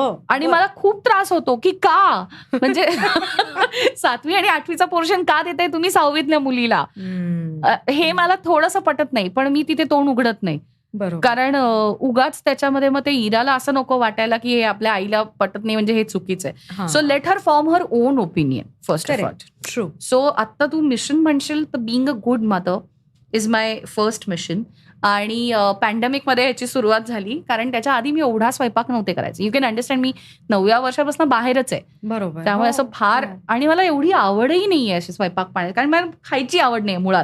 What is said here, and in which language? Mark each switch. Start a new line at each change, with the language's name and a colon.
Marathi: आणि मला खूप त्रास होतो की का, म्हणजे 7वी आणि 8वीचा पोर्शन का देताय तुम्ही 6वीतल्या मुलीला, हे मला थोडंसं पटत नाही. पण मी तिथे तोंड उघडत नाही, कारण उगाच त्याच्यामध्ये मग ते इराला असं नको वाटायला की हे आपल्या आईला पटत नाही म्हणजे हे चुकीचं आहे.
English: So let her form her own opinion first of all. True. So
Marathi: आता तू मिशन म्हणशील तर
English: Being a good mother is my first mission.
Marathi: आणि पॅन्डेमिकमध्ये ह्याची सुरुवात झाली, कारण त्याच्या आधी मी एवढा स्वयंपाक नव्हते करायचे.
English: you can understand,
Marathi: मी 9व्या वर्षापासून बाहेरच आहे. बरोबर. त्यामुळे असं फार, आणि मला एवढी आवडही नाहीये अशी स्वयंपाक पाण्याची, कारण मला खायची आवड नाही मुळात.